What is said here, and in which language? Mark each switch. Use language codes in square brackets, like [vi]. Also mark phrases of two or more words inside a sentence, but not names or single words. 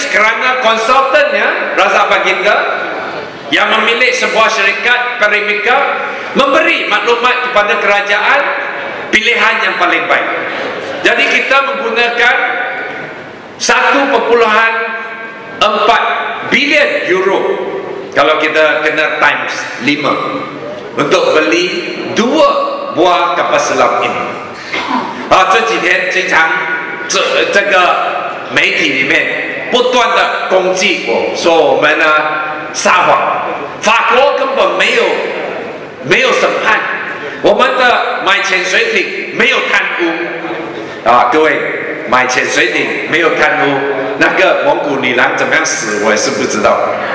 [ms] Kerana konsultannya, Razak Baginda, yang memilih sebuah syarikat Perimika, memberi maklumat kepada kerajaan pilihan yang paling baik. Jadi kita menggunakan 1.4 bilion euro, kalau kita kena times 5, untuk beli 2 buah kapal selam ini. [zh] 这几天经常这个媒体里面不断的攻击我，说我们呢撒谎，法国根本没有审判，我们的买潜水艇没有贪污各位，买潜水艇没有贪污，那个蒙古女郎怎么样死我也是不知道。